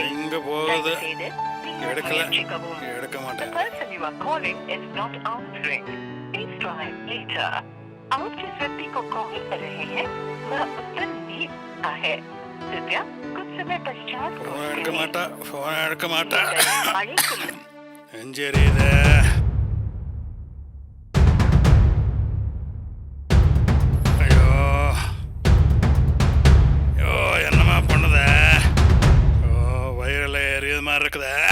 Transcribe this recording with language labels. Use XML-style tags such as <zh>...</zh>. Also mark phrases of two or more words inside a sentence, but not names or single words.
<ta>எங்க போகுது? தயவுசெய்து பின்னர் எடுக்கல. முயற்சிக்கவும். எடுக்க</ta> <en>The</en> <ta>மாட்டேன்.</ta> <en>person you are calling is not answering. Please try later.</en> <hi>आप जिस व्यक्ति को कॉल कर रहे हैं वह उत्तर नहीं देता है. कृपया कुछ समय पश्चात</hi> <ta>ஃபோன்</ta> <hi>कॉल</hi> <ta>எடுக்க</ta> <hi>करें.</hi> <ta>மாட்டா, ஃபோன் எடுக்க மாட்டா. நீங்கள் அழைக்கும் நெஞ்செரியுது. ஐயோ ஐயோ என்னம்மா பண்ணுத? ஓ வயிறில் எரியுது மாதிரி இருக்குதே.</ta>